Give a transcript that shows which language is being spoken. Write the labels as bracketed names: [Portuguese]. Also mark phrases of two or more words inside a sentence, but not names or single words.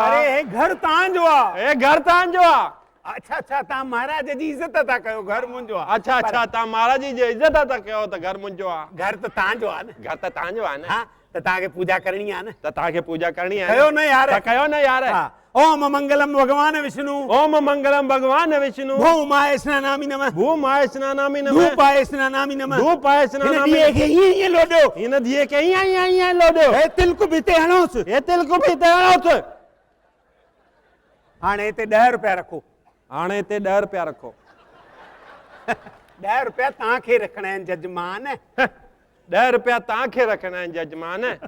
[Sindhi] अरे हे घर तव्हांजो आहे हे घर तव्हांजो आहे अच्छा अच्छा तव्हां महाराज जी इज़त था कयो घर मुंहिंजो आहे अच्छा अच्छा तव्हां महाराज जी इज़त था कयो त घर मुंहिंजो आहे घर त तव्हांजो आहे न घर त तव्हांजो आहे न हा त तव्हांखे पूजा करणी आहे न त तव्हांखे पूजा करणी आहे कयो न यार त कयो न यार [Sanskrit] हा ओम मंगलम भगवान विष्णु ओम मंगलम भगवान विष्णु भूमाय स्नानामि नमः भूमाय स्नानामि नमः धूपाय स्नानामि नमः धूपाय स्नानामि [Sindhi] हिन खे हीअं लोॾियो हिन धीअ खे ईअं लोॾियो हे तिलकु बि हिते हणोसि हे तिलकु बि हिते हणोसि हाणे हिते 10 रुपया रखो हाणे हिते 10 रुपया रखो 10 रुपया तव्हांखे रखणा आहिनि जजमान 10 रुपया तव्हांखे रखणा आहिनि जजमान